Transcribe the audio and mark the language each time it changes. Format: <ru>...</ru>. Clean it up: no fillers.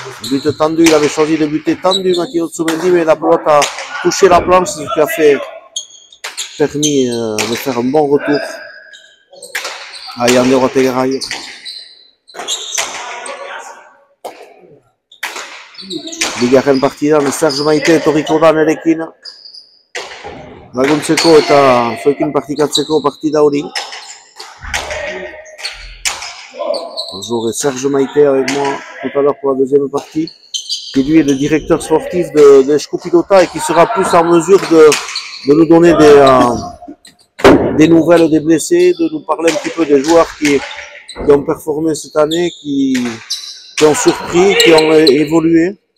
<fr>But tendu, il avait choisi de buter tendu Makinotzomendi, mais la pelote a touché la planche, ce qui a permis de faire un bon retour à Eiande Errotegerai.</fr> <eu>Bigarren partidan Serge Maite etorriko da nerekin laguntzeko eta zuekin partikatzeko partida hori.</eu> <fr>J'aurai Serge Maite avec moi tout à l'heure pour la deuxième partie, qui lui est le directeur sportif de Escopilota et qui sera plus en mesure de nous donner des nouvelles des blessés, de nous parler un petit peu des joueurs qui ont performé cette année, qui ont surpris, qui ont évolué.</fr>